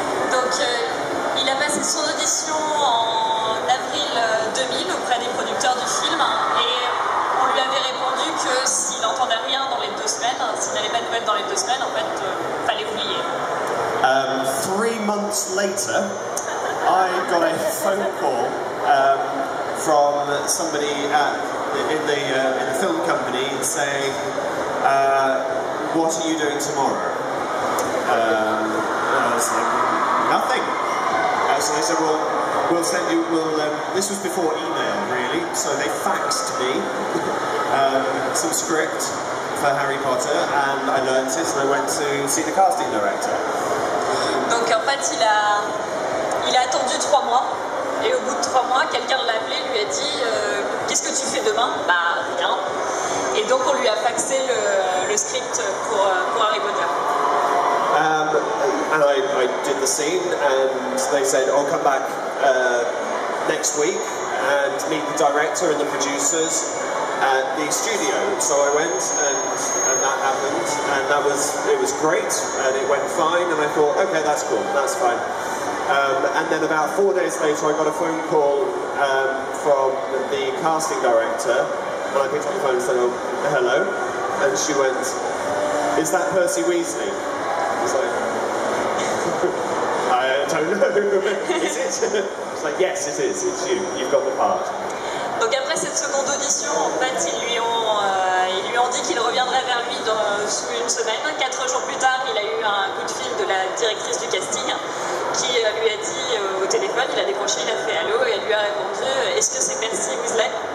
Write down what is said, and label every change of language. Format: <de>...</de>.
<fr>Donc, il a passé son audition en avril 2000 auprès des producteurs du film et on lui avait répondu que s'il n'entendait rien dans les 2 semaines, s'il n'avait pas de nouvelles dans les 2 semaines, en fait, fallait oublier.</fr> <en>3 months later, I got a phone call from somebody in the film company saying, "What are you doing tomorrow?" And I was like, "Nothing." So they said, "Well, we'll send you." This was before email, really. So they faxed me some script for Harry Potter, and I learned it, and I went to see the casting director.</en> <fr>Donc en fait, il a attendu 3 mois et au bout de 3 mois, quelqu'un l'a appelé, lui a dit qu'est-ce que tu fais demain? Bah rien. Et donc on lui a faxé le script pour Harry Potter.</fr> <en>And I did the scene, and they said, "I'll come back next week and meet the director and the producers at the studio." So I went, and that happened, and it was great, and it went fine, and I thought, okay, that's cool, that's fine. And then about 4 days later, I got a phone call from the casting director, and I picked up the phone and said, "Oh, hello," and she went, "Is that Percy Weasley?" I was like, "I don't know, is it?" She's like, "Yes, it is, it's you, you've got the part."</en> <fr>Donc après cette seconde audition, en fait, ils lui ont dit qu'il reviendrait vers lui sous une semaine. 4 jours plus tard, il a eu un coup de fil de la directrice du casting qui lui a dit au téléphone, il a décroché, il a fait allô et elle lui a répondu est-ce que c'est Percy Weasley?</fr>